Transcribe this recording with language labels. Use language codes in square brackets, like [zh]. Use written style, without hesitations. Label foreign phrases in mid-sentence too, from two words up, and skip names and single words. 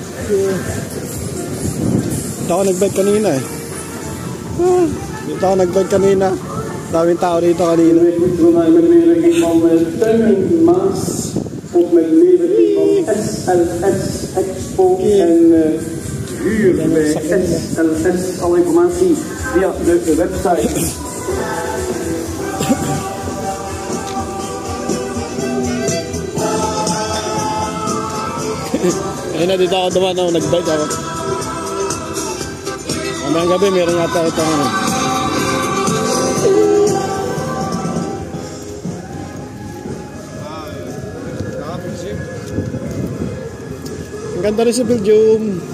[en] you. [tl] Dito ako nag-bike kanina eh. Dito ako nag-bike kanina. Daming tao dito kanina. [nl] Ook met leden van SLS Expo en huur bij SLS. Alle informatie via de website. [tl] Ayun na, dito ako dumaan ako, nag-bike ako. Mamayang gabi, meron yata ito ano. Ang ganda rin sa Belgium.